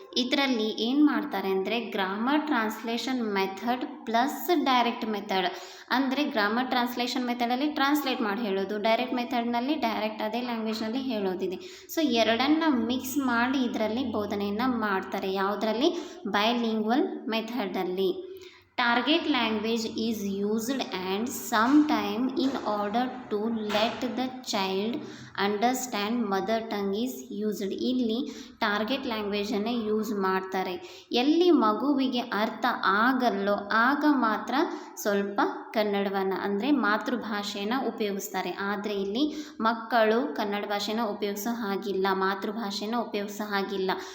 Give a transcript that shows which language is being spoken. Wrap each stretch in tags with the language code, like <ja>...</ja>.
<kn>ಇದರಲ್ಲಿ ಏನು ಮಾಡ್ತಾರೆ ಅಂದರೆ grammar translation method plus direct method. ಅಂದರೆ ಗ್ರಾಮರ್ ಟ್ರಾನ್ಸ್ಲೇಷನ್ ಮೆಥಡಲ್ಲಿ ಟ್ರಾನ್ಸ್ಲೇಟ್ ಮಾಡಿ ಹೇಳೋದು, ಡೈರೆಕ್ಟ್ ಮೆಥಡ್ನಲ್ಲಿ ಡೈರೆಕ್ಟ್ ಅದೇ ಲ್ಯಾಂಗ್ವೇಜ್ನಲ್ಲಿ ಹೇಳೋದಿದೆ. ಸೊ ಎರಡನ್ನು ಮಿಕ್ಸ್ ಮಾಡಿ ಇದರಲ್ಲಿ ಬೋಧನೆಯನ್ನು ಮಾಡ್ತಾರೆ. ಯಾವುದರಲ್ಲಿ? Bilingual ಮೆಥಡಲ್ಲಿ.</kn> <en>Target language is used and sometime in order to let the child understand mother tongue is used.</en> <kn>ಇಲ್ಲಿ ಟಾರ್ಗೆಟ್ ಲ್ಯಾಂಗ್ವೇಜನ್ನು ಯೂಸ್ ಮಾಡ್ತಾರೆ. ಎಲ್ಲಿ ಮಗುವಿಗೆ ಅರ್ಥ ಆಗಲ್ಲೋ ಆಗ ಮಾತ್ರ ಸ್ವಲ್ಪ ಕನ್ನಡವನ್ನು ಅಂದರೆ ಮಾತೃಭಾಷೆಯನ್ನು ಉಪಯೋಗಿಸ್ತಾರೆ. ಆದರೆ ಇಲ್ಲಿ ಮಕ್ಕಳು ಕನ್ನಡ ಭಾಷೆನ ಉಪಯೋಗಿಸೋ ಹಾಗಿಲ್ಲ, ಮಾತೃಭಾಷೆನ ಉಪಯೋಗಿಸೋ ಹಾಗಿಲ್ಲ.</kn>